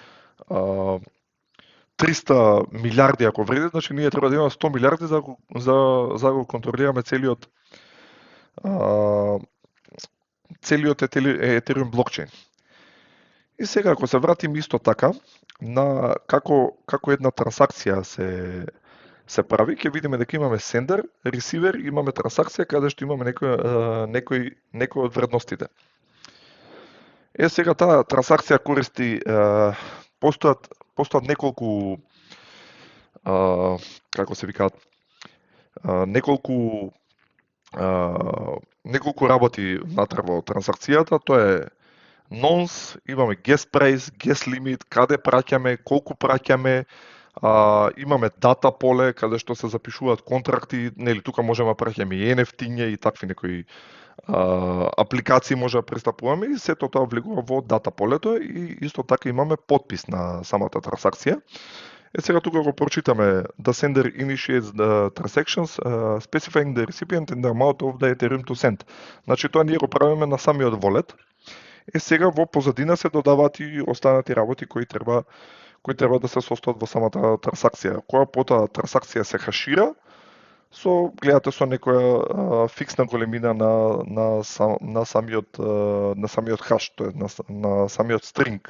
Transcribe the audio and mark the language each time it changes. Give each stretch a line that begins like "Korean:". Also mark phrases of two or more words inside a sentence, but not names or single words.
Macedonian: 300 милиарди ако вреди, значи ние треба да имаме 100 милиарди за да го контролираме целиот Ethereum блокчейн. И сега ако се вратиме исто така на како една трансакција се прави, ќе видиме дека имаме
English: sender, receiver,
Macedonian: имаме трансакција каде што имаме некој од вредностите. Сега таа трансакција користи постојат неколку како се викаат неколку работи внатре во трансакцијата, тоа е nonce, имаме
English: gas price, gas limit,
Macedonian: каде праќаме, колку праќаме, имаме дата поле каде што се запишуваат контракти, нели тука можеме да праќаме и NFT-ња и такви некои апликации може да пристапуваме и сето тоа влегува во дата полето и исто така имаме подпис на самата трансакција. Сега тука го прочитаме
English: the sender initiates the transactions specifying the recipient and the amount of the Ethereum to send.
Macedonian: Значи тоа ние го правиме на самиот волет. Сега во позадина се додаваат и останати работи кои треба да се состојат во самата трансакција. Која потоа трансакција се хашира, гледате со некоја фиксна големина на самиот хаш, тоа е на самиот стринг.